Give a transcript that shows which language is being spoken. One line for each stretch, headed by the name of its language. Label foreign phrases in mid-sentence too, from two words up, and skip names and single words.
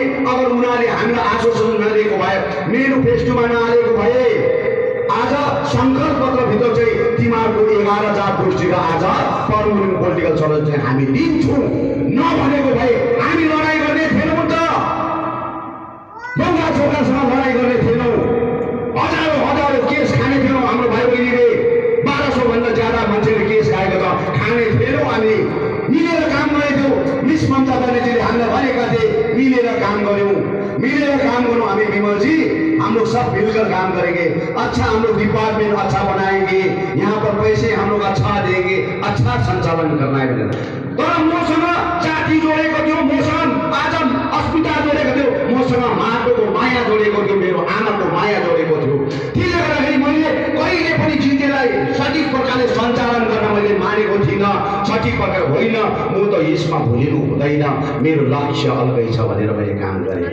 Nepali: अगर उनीहरूले हामीलाई आश्वासन नदिएको भए, मेनिफेस्टोमा नहालेको भए, आज संकल्प पत्रभित्र चाहिँ तिमीहरूको 11 जात गोष्ठीको आज
English: permanent political solution
Nepali: चाहिँ हामी दिन्छौँ नभनेको भए हामी लडाइँ गर्ने थिएनौँ त, बङ्गा छोरासँग लडाइँ गर्ने थिएनौँ, हजारौँ केस खाने थिएनौँ। हाम्रो भाइ बहिनीले 1200 भन्दा ज्यादा मान्छेले केस खाएको छ, खाने थिएनौँ। हामी मिलेर काम गरेको थियौँ। मिस ममता ब्यानर्जीले हामीलाई भनेका थिए मिलेर काम गऱ्यौँ, मिलेर काम गरौँ।
Hindi: हामी विमलजी हम लोग सब मिलकर काम करेंगे, अच्छा हम लोग डिपार्टमेंट अच्छा बनाएंगे, यहाँ पर पैसे हम लोग अच्छा देंगे, अच्छा संचालन करना है।
Nepali: तर मसँग जाति जोडेको थियो, मसँग आज अस्मिता जोडेको थियो, मसँग माटोको माया जोडेको थियो, मेरो आमाको माया जोडेको थियो। त्यसले गर्दाखेरि मैले कहिले पनि जितेलाई सठिक प्रकारले सञ्चालन गर्न मैले मानेको थिइनँ। सठिक प्रकार होइन, म त यसमा भुलिनु हुँदैन, मेरो लक्ष्य अलगै छ भनेर मैले काम गरेँ।